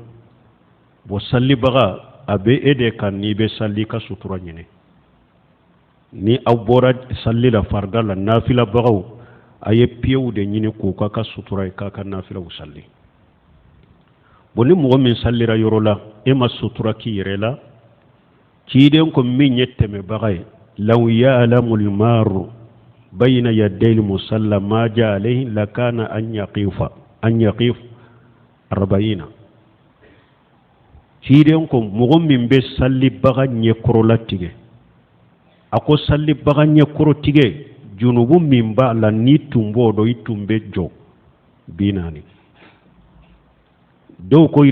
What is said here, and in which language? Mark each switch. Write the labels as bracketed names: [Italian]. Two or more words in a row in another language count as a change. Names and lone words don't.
[Bambara] bon salibaga a bɛ e de kan n'i bɛ sali ka sutura ɲini ni aw bɔra sali la farida la nafilabagaw a ye piyewu de ɲini k'u ka sutura ye k'a ka nafilaw sali bon ni mɔgɔ min salira yɔrɔ la e ma sutura k'i yɛrɛ la ciden ko min ye tɛmɛbaga ye [Arabic] لو يعلم المار بين يدي المصلي ماذا عليه لكان أن يقف 40 [Bambara] ciden ko mɔgɔ min bɛ salibaga ɲɛkɔrɔla tigɛ a ko salibaga ɲɛkɔrɔ tigɛ junubu min b'a la ni tun b'o dɔn i tun bɛ jɔ 40 dɔw ko